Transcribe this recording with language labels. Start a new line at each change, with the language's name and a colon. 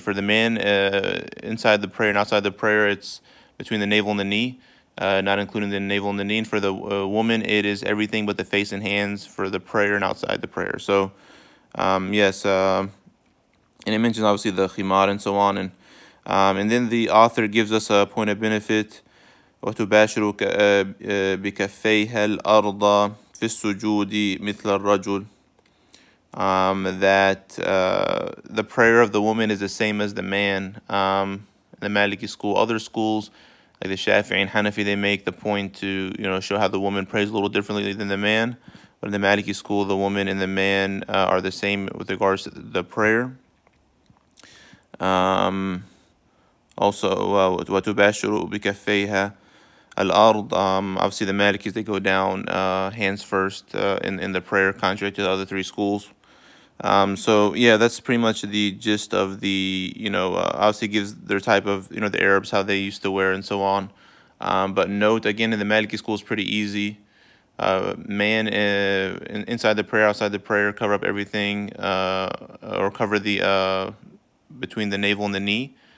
English: For the man, inside the prayer and outside the prayer, it's between the navel and the knee, not including the navel and the knee. And for the woman, it is everything but the face and hands for the prayer and outside the prayer. So, yes, and it mentions obviously the khimar and so on. And then the author gives us a point of benefit.
Arabic: وتباشر بكفيها الأرض في السجود مثل الرجل.
English: That the prayer of the woman is the same as the man. The Maliki school, other schools like the Shafi'i and Hanafi, they make the point to show how the woman prays a little differently than the man. But in the Maliki school, the woman and the man are the same with regards to the prayer.
Arabic: Also, وتباشر بكفيها الأرض.
English: Obviously, the Malikis, they go down hands first in the prayer, contrary to the other three schools. So yeah, that's pretty much the gist of the obviously gives their type of the Arabs, how they used to wear and so on. But note again, in the Maliki school is pretty easy. Man inside the prayer, outside the prayer, cover up everything, or cover the between the navel and the knee.